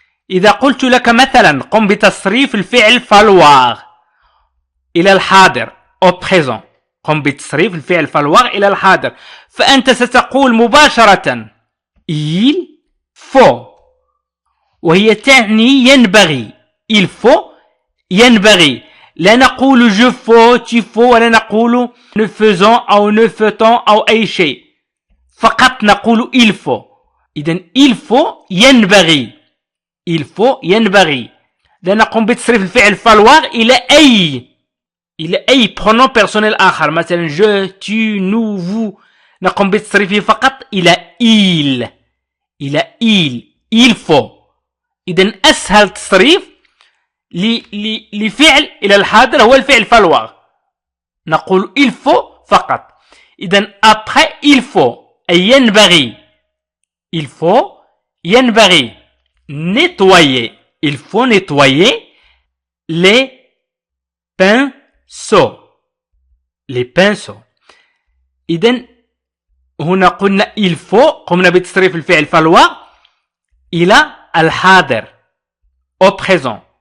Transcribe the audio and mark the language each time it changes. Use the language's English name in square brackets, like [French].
[Arabic] إذا قلت لك مثلا قم بتصريف الفعل falloir إلى الحاضر [French] au présent. [Arabic] قم بتصريف الفعل falloir إلى الحاضر. فأنت ستقول مباشرة [French] il faut [Arabic] وهي تعني ينبغي. [French] il faut ينبغي. [Arabic] لا نقول [French] je faut tu faut [Arabic] ولا نقول [French] ne faisons [Arabic] أو ne faisons أو أي شيء. فقط نقول il faut. إذن il faut ينبغي. [French] il faut ينبغي. [Arabic] لا نقوم بتصريف الفعل falloir إلى أي pronom personnel آخر. [French] مثلا je tu nous vous. [Arabic] نقوم بتصريفه فقط إلى il faut. إذن أسهل تصريف لفعل إلى الحاضر هو الفعل falloir. نقول il faut فقط. إذن [French] après il faut [Arabic] أي ينبغي. [French] il faut [Arabic] ينبغي. [French] nettoyer. il faut nettoyer les pinceaux. les pinceaux. [Arabic] إذن هنا قلنا [French] il faut [Arabic] قمنا بتصريف الفعل falloir إلى الحاضر [French] au présent.